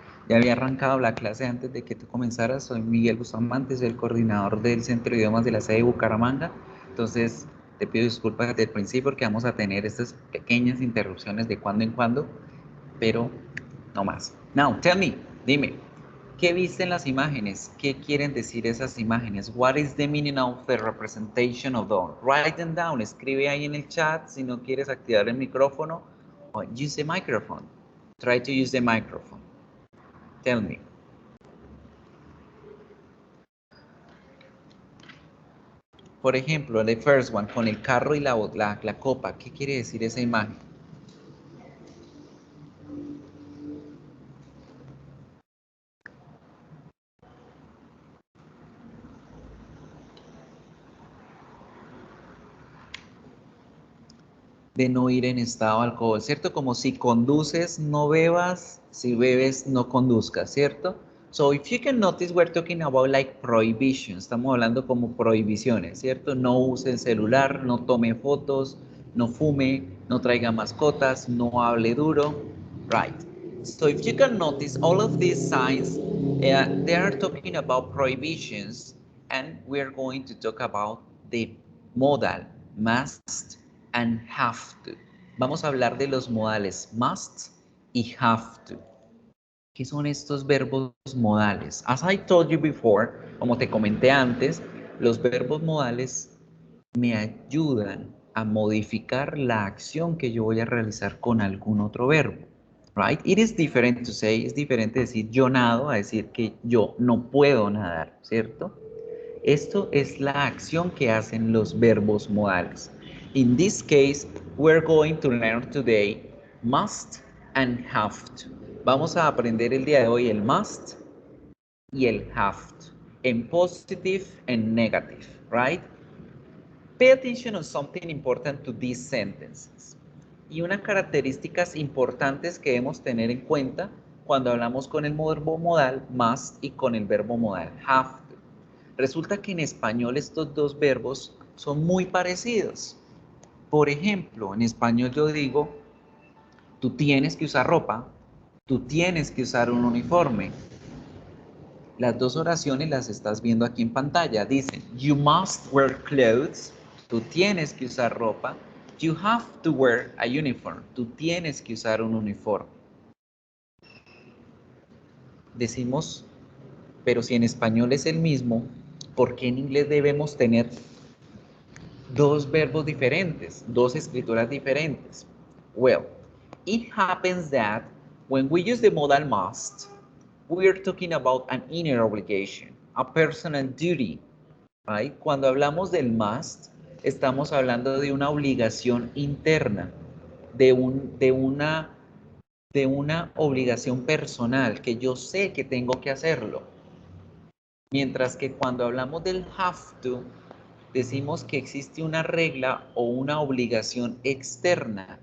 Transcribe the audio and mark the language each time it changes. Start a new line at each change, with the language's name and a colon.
Spanish: Ya había arrancado la clase antes de que tú comenzaras. Soy Miguel Bustamante, soy el coordinador del Centro de Idiomas de la sede de Bucaramanga. Entonces, te pido disculpas desde el principio porque vamos a tener estas pequeñas interrupciones de cuando en cuando, pero no más.
English: Now, tell me,
Spanish: dime, ¿qué viste en las imágenes? ¿Qué quieren decir esas imágenes?
English: What is the meaning of the representation of those? Write them down.
Spanish: Escribe ahí en el chat si no quieres activar el micrófono.
English: Or use the microphone. Try to use the microphone. Tell me.
Spanish: Por ejemplo,
English: the first one,
Spanish: con el carro y la copa. ¿Qué quiere decir esa imagen? De no ir en estado de alcohol, ¿cierto? Como si conduces, no bebas, si bebes, no conduzcas, ¿cierto?
English: So, if you can notice, we're talking about like prohibitions.
Spanish: Estamos hablando como prohibiciones, ¿cierto? No use el celular, no tome fotos, no fume, no traiga mascotas, no hable duro, right?
English: So, if you can notice, all of these signs, they are talking about prohibitions, and we're going to talk about the modal, must, and have to.
Spanish: Vamos a hablar de los modales must y have to. ¿Qué son estos verbos modales?
English: As I told you before,
Spanish: como te comenté antes, los verbos modales me ayudan a modificar la acción que yo voy a realizar con algún otro verbo. Right?
English: It is different to say,
Spanish: es diferente decir yo nado a decir que yo no puedo nadar, ¿cierto? Esto es la acción que hacen los verbos modales.
English: In this case, we're going to learn today must and have to.
Spanish: Vamos a aprender el día de hoy el must y el have to, en
English: positive and negative,
Spanish: right?
English: Pay attention on something important to these sentences.
Spanish: Y unas características importantes que debemos tener en cuenta cuando hablamos con el verbo modal must y con el verbo modal have to. Resulta que en español estos dos verbos son muy parecidos. Por ejemplo, en español yo digo, tú tienes que usar ropa, tú tienes que usar un uniforme. Las dos oraciones las estás viendo aquí en pantalla. Dicen,
English: you must wear clothes,
Spanish: tú tienes que usar ropa.
English: You have to wear a uniform,
Spanish: tú tienes que usar un uniforme. Decimos, pero si en español es el mismo, ¿por qué en inglés debemos tener dos verbos diferentes, dos escrituras diferentes?
English: Well, it happens that when we use the modal must, we are talking about an inner obligation, a personal duty, right?
Spanish: Cuando hablamos del must, estamos hablando de una obligación interna, de una obligación personal, que yo sé que tengo que hacerlo. Mientras que cuando hablamos del have to, decimos que existe una regla o una obligación externa.